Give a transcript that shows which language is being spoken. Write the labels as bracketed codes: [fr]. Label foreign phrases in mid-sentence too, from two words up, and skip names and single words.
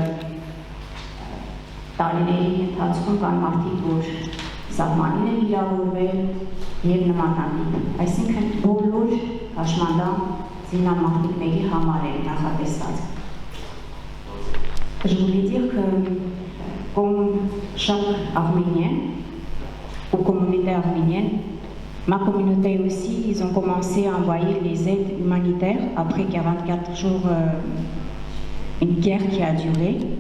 [hy] տարիների ընթացքում կան մարդիկ, որ սահմանին են վիրավորվել եւ նմանատիպ։ Այսինքն բոլոր հաշմանդամ զինամարտիկների համար է նախատեսված։ [fr] Je voulais dire que comme chaque Arménien ou communauté arménienne, ma communauté aussi, ils ont commencé à envoyer les aides humanitaires après 44 jours, une guerre qui a duré.